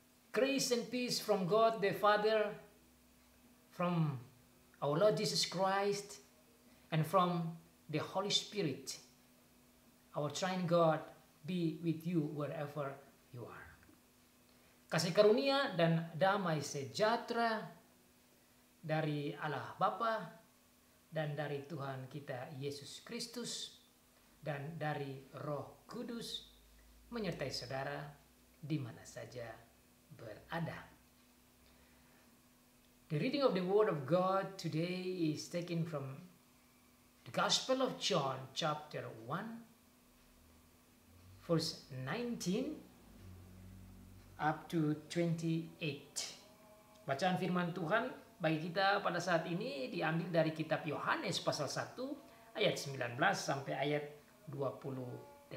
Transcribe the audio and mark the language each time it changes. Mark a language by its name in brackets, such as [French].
[English] Grace and peace from God the Father, from our Lord Jesus Christ, and from the Holy Spirit, our triune God, be with you wherever you are. [Indonesian] Kasih karunia dan damai sejahtera dari Allah Bapa dan dari Tuhan kita Yesus Kristus dan dari Roh Kudus menyertai saudara di mana saja berada. [English] The reading of the Word of God today is taken from the Gospel of John chapter 1 verse 19 up to 28. [Indonesian] Bacaan firman Tuhan bagi kita pada saat ini diambil dari kitab Yohanes pasal 1 ayat 19 sampai ayat 28.